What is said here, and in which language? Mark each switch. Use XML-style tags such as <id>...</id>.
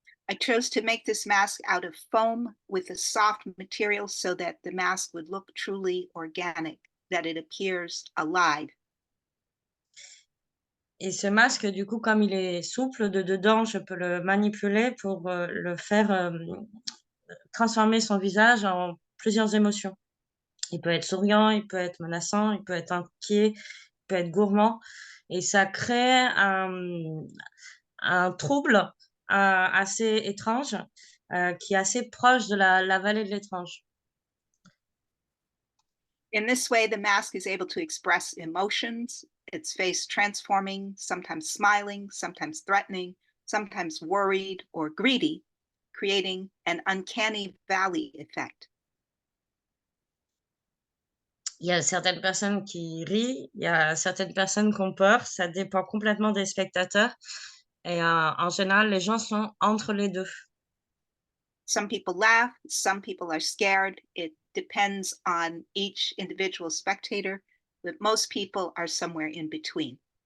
<en>I chose to make this mask out of foam with a soft material so that the mask would look truly organic, that it appears alive.</en> <fr>Et ce masque, du coup, comme il est souple de dedans, je peux le manipuler pour le faire transformer son visage en plusieurs émotions. Il peut être souriant, il peut être menaçant, il peut être inquiet, il peut être gourmand. Et ça crée un trouble assez étrange qui est assez proche de la vallée de l'étrange.</fr> <en>In this way, the mask is able to express emotions, its face transforming, sometimes smiling, sometimes threatening, sometimes worried or greedy, creating an uncanny valley effect.</en> <fr>Il y a certaines personnes qui rient, il y a certaines personnes qui ont peur, ça dépend complètement des spectateurs. Et en général, les gens sont entre les deux.</fr> <en>Some people laugh, some people are scared. It depends on each individual spectator, but most people are somewhere in between.</en>